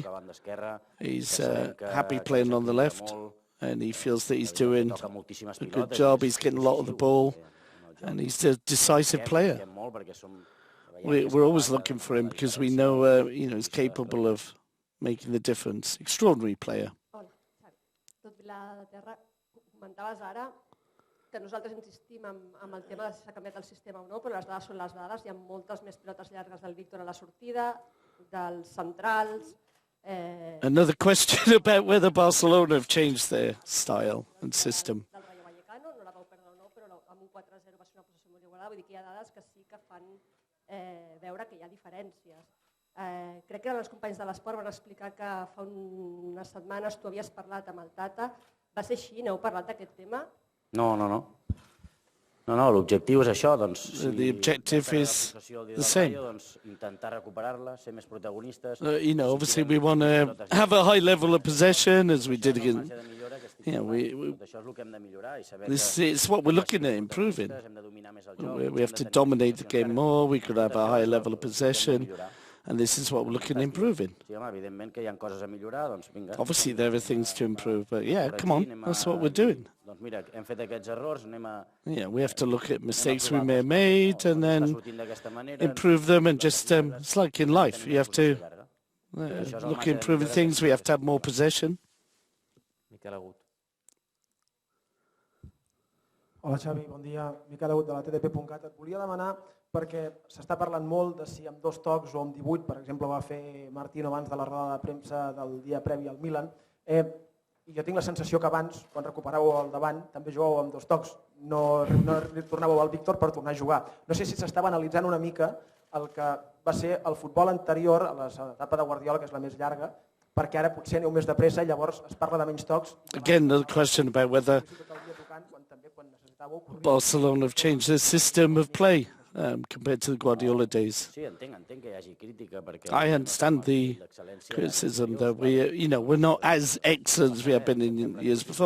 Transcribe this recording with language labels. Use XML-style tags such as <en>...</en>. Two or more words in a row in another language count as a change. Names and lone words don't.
<en>He's happy playing on the left, and he feels that he's doing a good job. He's getting a lot of the ball, and he's a decisive player. We're always looking for him because we know, you know, he's capable of making the difference. Extraordinary player.</en> <ca>Hola, tot Vila de Terra. Comentaves ara que nosaltres insistim amb el tema de si s'ha canviat el sistema o no, però les dades són les dades. Hi ha moltes més pilotes llargues del Víctor a la sortida, dels centrals.</ca> <en>Another question about whether Barcelona have changed their style and system.</en> <ca>Del Rayo Vallecano, no la vau perdre o no, però amb un 4-0 va ser una posició molt igualada. Vull dir que hi ha dades que sí que fan veure que hi ha diferències. Crec que els companys de l'esport van explicar que fa unes setmanes tu havies parlat amb el Tata. Va ser així? N'heu parlat d'aquest tema? No, l'objectiu és això, doncs,</ca> <en>The objective is the same.</en> <ca>intentar recuperar-la, ser més protagonistes.</ca> <en>You know, obviously we want to have a high level of possession as we did again. You know, this is what we're looking at improving. We have to dominate the game more. We could have a higher level of possession. And this is what we're looking at improving. Obviously, there are things to improve, but yeah, come on, that's what we're doing. Yeah, we have to look at mistakes we may have made and then improve them, and just, it's like in life, you have to look at improving things, we have to have more possession.</en> <ca>Hola Xavi, bon dia. Miquel Agut de la TDP.cat. Et volia demanar, perquè s'està parlant molt de si amb 2 tocs o amb 18, per exemple, va fer Martino abans de la roda de premsa del dia previ al Milan, i jo tinc la sensació que abans, quan recuperàveu al davant, també jugàveu amb 2 tocs, no tornàveu al Víctor per tornar a jugar. No sé si s'estava analitzant una mica el que va ser el futbol anterior a l'etapa de Guardiola, que és la més llarga, perquè ara potser aneu més de pressa i llavors es parla de menys tocs.</ca> <en>Again, the question about whether Barcelona have changed their system of play compared to the Guardiola days. I understand the criticism that we're not as excellent as we have been in years before.</en>